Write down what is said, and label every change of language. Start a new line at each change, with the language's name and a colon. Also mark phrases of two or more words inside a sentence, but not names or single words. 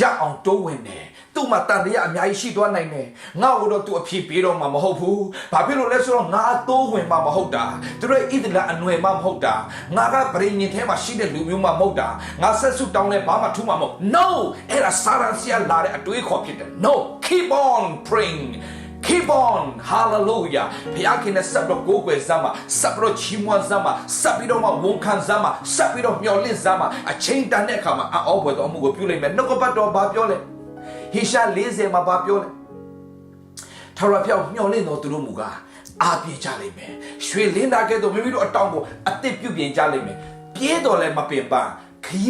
Burmese: အောင်တိုးဝင်တယ်သူ့မှာတန်တရားအများကြီးရှိသွားနိုင်တယ်ငါ့ကိုတော့သူအဖြစ်ပေးတော့မှာမဟုတ်ဘူးဘာဖြစ်လို့လဲဆိုတော့ငါတိုးဝင်မှာမဟုတ်တာသူတို့ဣသလအနွယ်မှမဟုတ်တာငါကဗြိဉ္ဉ်ထဲမှာရှိတဲ့လူမျိုးမှမဟုတ်တာငါဆက်စုတောင်းလဲဘာမှထူးမှာမဟုတ် no အဲ့ဒါစာရန်စီယာလာတဲ့အတွေးခေါ်ဖြစ်တယ်
English: no keep on praying keep on hallelujah
Burmese: ဘုရားခင် နဲ့ဆက်ပြီးကိုးကွယ်စမ်းပါဆက်ပြီးချီးမွမ်းစမ်းပါဆက်ပြီးတော့ဝန်ခံစမ်းပါဆက်ပြီးတော့မျှော်လင့်စမ်းပါအချိန်တန်တဲ့အခါမှာအော်ဘွယ်တော်အမှုကိုပြုလိုက်မယ်နှုတ်ကပတ်တော်ဘာပြောလဲဟေရှာ40မှာဘာပြောလဲထာဝရဘုရားမျှော်လင့်တော်သူတို့မူကားအားပြေကြလိမ့်မယ်ရွှေလင်းတာကဲ့သို့မိမိတို့အတောင်ကိုအသစ်ပြုပြင်ကြလိမ့်မယ်ပြေးတော်လည်းမပင်ပန်းခရီး